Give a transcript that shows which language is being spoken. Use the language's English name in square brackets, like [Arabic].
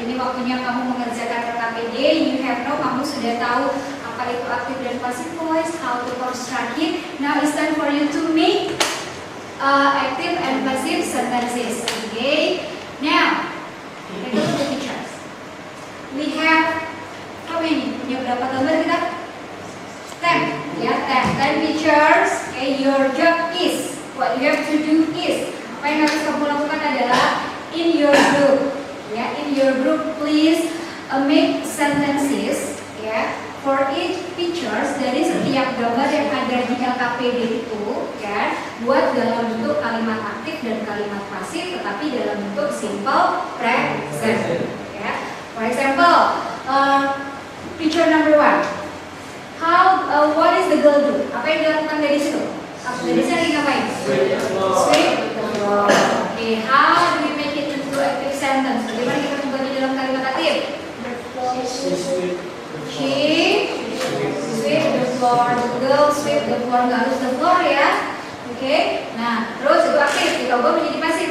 [Indonesian] Ini waktunya kamu mengerjakan RKPD. [English] You have know, [Indonesian] kamu sudah tahu apa itu [English] active dan passive voice, how to construct it. Now it's time for you to make active and passive sentences. Okay. Now, take a look at the pictures. We have how many? [Indonesian] Punya berapa gambar kita? [English] 10. Ya, 10 pictures. Okay, your job is, what you have to do is, [Indonesian] apa yang harus kamu lakukan adalah [English] in your group. Ya, in your group please make sentences. [Indonesian] Ya, [English] for each pictures [Indonesian] dari setiap gambar yang ada di LKPD itu, ya, buat dalam bentuk kalimat aktif dan kalimat pasif, tetapi dalam bentuk simple present. [English] Ya, for example, picture number 1. What is the girl do? [Indonesian] Apa yang dilakukan dari situ? Dari sini lagi ngapain? [English] Sweep the floor. Okay, how do we make it into active sentence? [Indonesian] Bagaimana kita membagi dalam kalimat aktif? [English] She sweep the floor. The girl sweep the floor. [Indonesian] Nggak harus [English] the floor ya. Oke. [Indonesian] Nah, terus itu aktif. Kita ubah menjadi pasif.